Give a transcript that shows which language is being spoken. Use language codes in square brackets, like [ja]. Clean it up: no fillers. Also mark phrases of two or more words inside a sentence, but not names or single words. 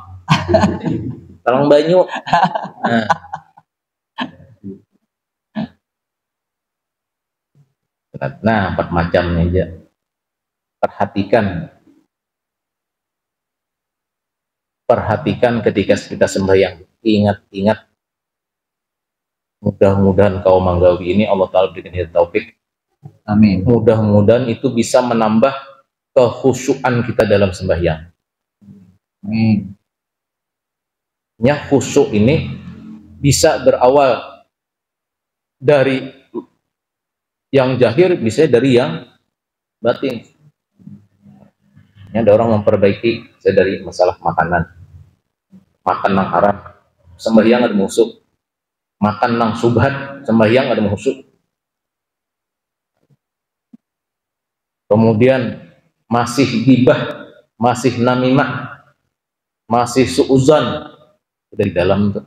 [id] Talang banyu. Nah, 4 macamnya aja. Perhatikan ketika kita sembahyang. Ingat. Mudah-mudahan kau manggawi ini Allah Ta'ala berikan hidayah taufik. Amin. Mudah-mudahan itu bisa menambah kekhusyuan kita dalam sembahyang. Amin. Ya, khusyuk ini bisa berawal dari yang zahir, bisa dari yang batin. Ada orang memperbaiki dari masalah makanan haram, sembahyang ada musuh. Makan nang subhat, sembahyang ada musuh. kemudian masih gibah, masih namimah, masih suuzan dari dalam tuh.